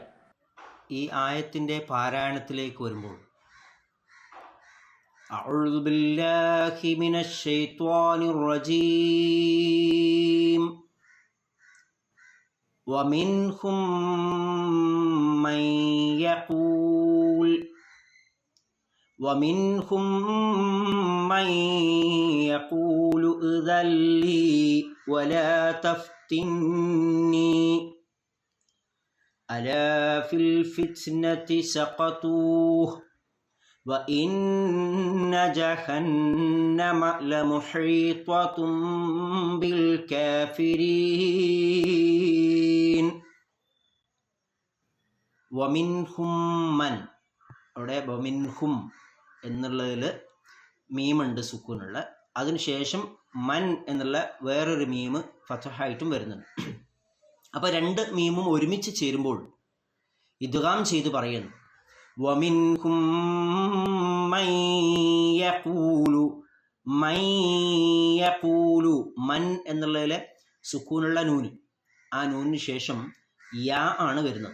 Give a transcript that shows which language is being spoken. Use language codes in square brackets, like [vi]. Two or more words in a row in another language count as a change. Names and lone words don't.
[ml] ഈ ആയത്തിന്റെ പാരായണത്തിലേക്ക് വരുമ്പോൾ [ar] أعوذ بالله من الشيطان الرجيم ومنهم من يقول ومنهم من يقول إذن لي ولا تفتني ألا في الفتنة سقطوه وإن جهنم لمحيطة بالكافرين ومنهم من [ml] അവിടെ വമിൻഹും എന്നുള്ളതിൽ മീമുണ്ട് സുക്കൂനുള്ള, അതിനുശേഷം മൻ എന്നുള്ള വേറൊരു മീമ് ഫതഹായിട്ടും വരുന്നുണ്ട്. അപ്പോൾ രണ്ട് മീമും ഒരുമിച്ച് ചേരുമ്പോൾ ഇദ്ഗാം ചെയ്ത് പറയുന്നു. [ar] ومنهم من يقول من يقول, [ml] മൻ എന്നുള്ളതിലെ സുക്കൂനുള്ള നൂന്, ആ നൂനിന് ശേഷം യാ ആണ് വരുന്നത്.